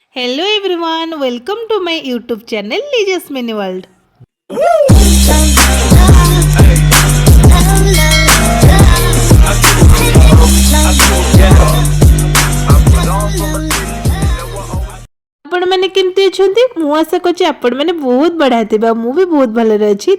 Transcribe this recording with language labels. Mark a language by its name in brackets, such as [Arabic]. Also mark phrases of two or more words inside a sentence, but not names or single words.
[English] Hello everyone, welcome to my YouTube channel Lija's Mini World. [Odia] ଆପଣ ମାନେ କେମିତି ଅଛନ୍ତି ମୁଁ ଆଶା କରଛି ଆପଣ ମାନେ ବହୁତ ବଢ଼ିଆ ଥିବା ମୁଁ ବି ବହୁତ ଭଲ ଅଛି।